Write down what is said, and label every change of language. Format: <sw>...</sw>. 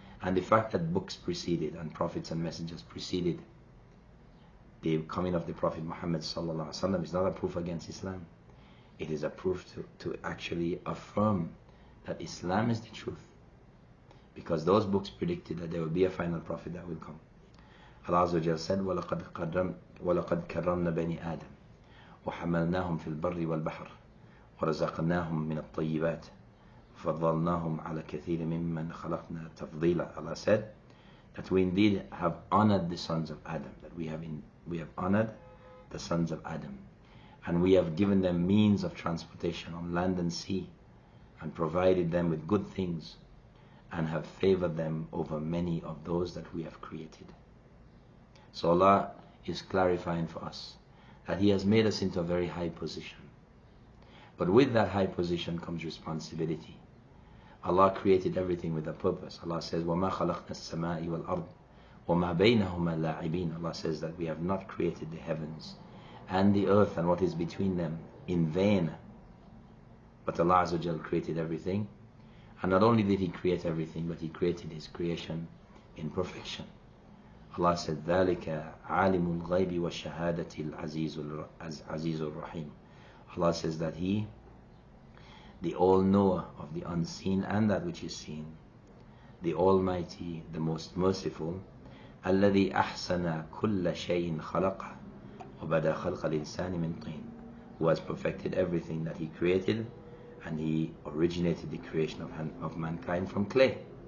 <en>And the fact that books preceded and prophets and messengers preceded the coming of the Prophet Muhammad ﷺ is not a proof against Islam. It is a proof to actually affirm that Islam is the truth. Because those books predicted that there will be a final prophet that will come. Allah Azza wa Jalla said,</en> <ar>وَلَقَدْ كَرَّمْنَا بَنِي آدَمَ وَحَمَلْنَاهُمْ فِي الْبَرِّ وَالْبَحْرِ وَرَزَقْنَاهُم مِّنَ الطَّيِّبَاتِ فَضَّلْنَاهُمْ عَلَى كَثِيرٍ مِّمَّنْ خَلَقْنَا تَفْضِيلًا.</ar> <en>Allah said that we indeed have honored the sons of Adam, that we have honored the sons of Adam, and we have given them means of transportation on land and sea, and provided them with good things, and have favored them over many of those that we have created. So Allah is clarifying for us that He has made us into a very high position. But with that high position comes responsibility. Allah created everything with a purpose. Allah says,</en> <ar>وَمَا خَلَقْنَا السَّمَاءِ وَالْأَرْضِ وَمَا بَيْنَهُمَا لَاعِبِينَ.</ar> <en>Allah says that we have not created the heavens and the earth and what is between them in vain. But Allah Azza wa Jal created everything. And not only did He create everything, but He created His creation in perfection. Allah said,</en> <ar>ذَلِكَ عَالِمُ الْغَيْبِ وَالشَّهَادَةِ الْعَزِيزُ الرَّحِيمُ.</ar> <en>Allah says that He, the all-knower of the unseen and that which is seen, the Almighty, the most merciful,</en> <ar>الَّذِي أَحْسَنَ كُلَّ شَيْءٍ خَلَقَهُ وَبَدَأَ خَلْقَ الْإِنسَانِ مِنْ طِينٍ,</ar> <en>who has perfected everything that He created, and He originated the creation of mankind from clay.</en>